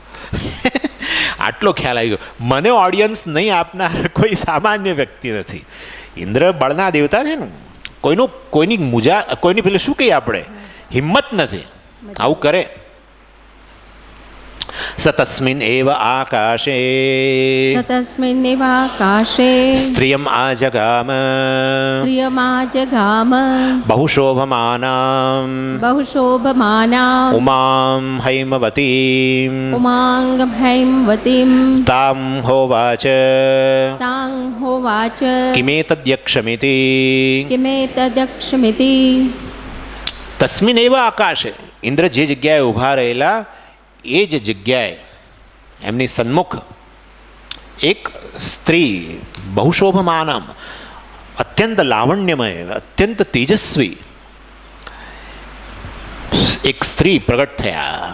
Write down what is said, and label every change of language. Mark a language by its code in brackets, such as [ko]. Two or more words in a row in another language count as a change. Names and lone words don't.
[gu] આટલો ખ્યાલ આવી ગયો, મને ઓડિયન્સ નહીં આપનાર કોઈ સામાન્ય વ્યક્તિ નથી. ઇન્દ્ર બળના દેવતા છે ને, કોઈની પેલું શું કહીએ આપણે, હિંમત નથી આવું કરે. [sa] સતસ્મિન એવ આકાશે ततस्मिन्नेव आकाशे સ્ત્રિયમ આજગામ श्रियमाजगाम બહુશોભમાનામ बहुशोभमानाम् ઉમામ હૈમવતીમ उमाङ्गभैमवतीं તામ હોવાચ तां होवाच કિમેતદ્યક્ષમિતિ किमेतदक्षमिति તસ્મિન એવ આકાશે. [gu] ઇન્દ્ર જે જગ્યાએ ઊભા રહેલા એ જ જગ્યાએ એમની સન્મુખ એક સ્ત્રી, બહુશોભમાનમ, અત્યંત લાવણ્યમય, અત્યંત તેજસ્વી એક સ્ત્રી પ્રગટ થયા.